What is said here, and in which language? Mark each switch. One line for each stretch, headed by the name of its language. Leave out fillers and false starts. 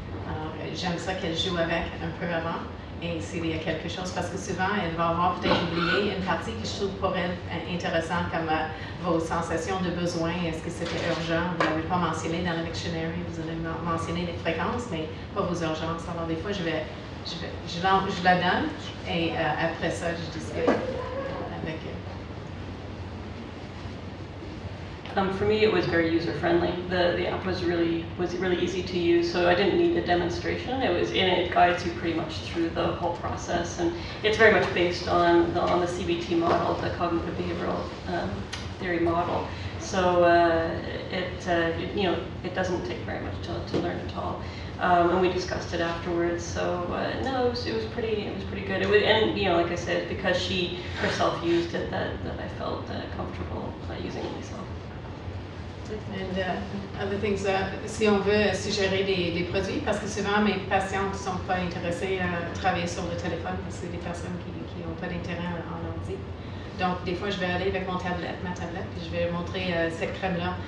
French: Alors, j'aime ça qu'elle joue avec un peu avant, et s'il y a quelque chose, parce que souvent, elle va avoir peut-être oublié une partie que je trouve pour elle intéressante, comme vos sensations de besoin. Est-ce que c'était urgent? Vous ne l'avez pas mentionné dans le dictionary, vous avez mentionné les fréquences, mais pas vos urgences. Alors, des fois, je vais je la donne et après ça, je discute avec eux.
English: For me, it was very user-friendly. The app was really easy to use, so I didn't need a demonstration. It guides you pretty much through the whole process, and it's very much based on the CBT model, the cognitive behavioral theory model. So it doesn't take very much to learn at all. And we discussed it afterwards. So no, it was pretty good. And like I said, because she herself used it, that I felt comfortable using it myself. And other things,
French: si on veut suggérer des produits, parce que souvent mes patients ne sont pas intéressés à travailler sur le téléphone, parce que c'est des personnes qui n'ont pas d'intérêt en ordi. Donc des fois je vais aller avec ma tablette, puis je vais montrer cette crème-là.